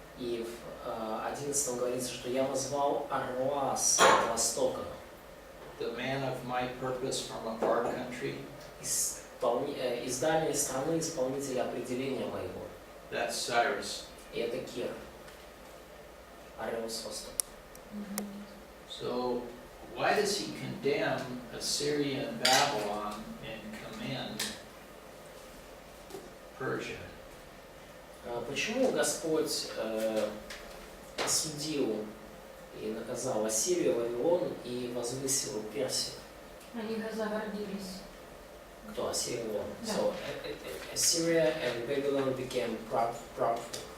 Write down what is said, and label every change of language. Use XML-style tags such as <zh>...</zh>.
<ru>И в 11 говорится, что я возвал орла с востока,</ru> <en>The man of my purpose from a far country.</en> <ru>из дальней страны исполнителя определения моего.</ru> <en>That's Cyrus.</en> <ru>И это Кир. прямо с востока.</ru> <en>So why does he condemn Assyria and Babylon and commend Persia?</en> <ru>Почему Господь осудил и наказал Ассирию, Вавилон и возвысил Персию? Они загордились. Кто? Ассирия, Вавилон. Да.</ru> <en>So Assyria and Babylon became proudful.</en>